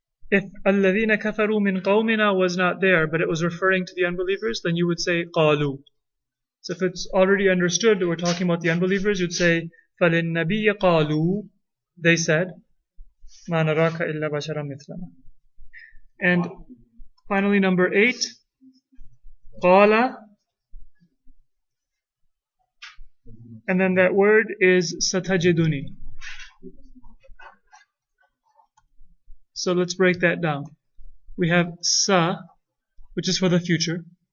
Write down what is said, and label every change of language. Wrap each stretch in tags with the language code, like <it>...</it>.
<en>If</en> <ar>الَّذِينَ كَفَرُوا مِنْ قَوْمِنَا</ar> <en>was not there, but it was referring to the unbelievers, then you would say قَالُوا. So if it's already understood that we're talking about the unbelievers, you'd say</en> <ar>فَلِلنَّبِيِّ قَالُوا.</ar> <en>They said</en> <ar>مَا نَرَاكَ إِلَّا بَشَرًا مِثْلَنَا.</ar> <en>And finally, number 8, قَالَ. And then that word is satajiduni. So let's break that down. We have sa, which is for the future.</en>